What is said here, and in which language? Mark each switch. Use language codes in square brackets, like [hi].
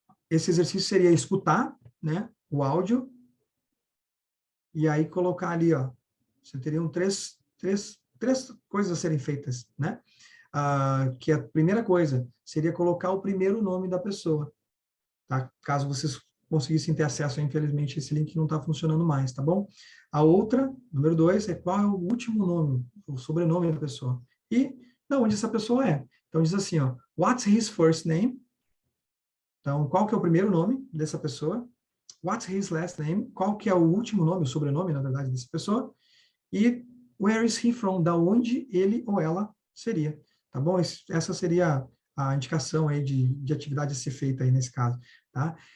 [pt] Esse exercício seria escutar, né, o áudio, e aí colocar ali, ó, você teriam três coisas a serem feitas, né? Que a primeira coisa seria colocar o primeiro nome da pessoa, tá? Caso vocês conseguissem ter acesso, infelizmente esse link não está funcionando mais, tá bom? A outra, número 2, é qual é o último nome, o sobrenome da pessoa. E de onde essa pessoa é. Então diz assim, ó, [en] what's his first name? [pt] Então, qual que é o primeiro nome dessa pessoa? [en] What's his last name? [pt] Qual que é o último nome, o sobrenome, na verdade, dessa pessoa? E [en] where is he from? [pt] Da onde ele ou ela seria, tá bom? Essa seria a indicação aí de atividade a ser feita aí nesse caso, tá?